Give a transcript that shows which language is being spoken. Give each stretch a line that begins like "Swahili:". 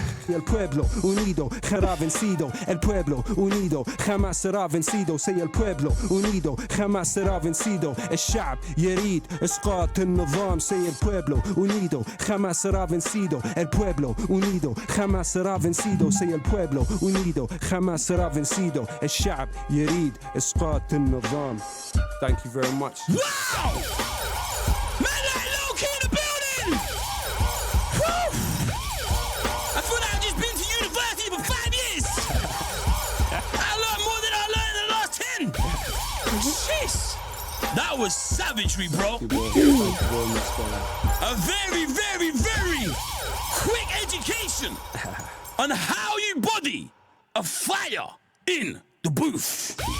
Spanish: El pueblo unido será vencido. El pueblo unido jamás será vencido.
English: Say
Spanish: el pueblo unido jamás será vencido.
Arabic: الشعب يريد إسقاط النظام.
English: Say
Spanish: el pueblo unido jamás será vencido. El pueblo unido jamás será vencido.
English: Say
Spanish: el pueblo unido jamás será vencido.
Arabic: الشعب يريد إسقاط النظام.
English: Thank you very much. Wow! Man like Lowkey in the building! Woo! I feel like I've just been to university for 5 years. I learned more than I learned in the last 10. Jeez. That was savagery, bro. A very, very, very quick education on how you body a fire in the booth.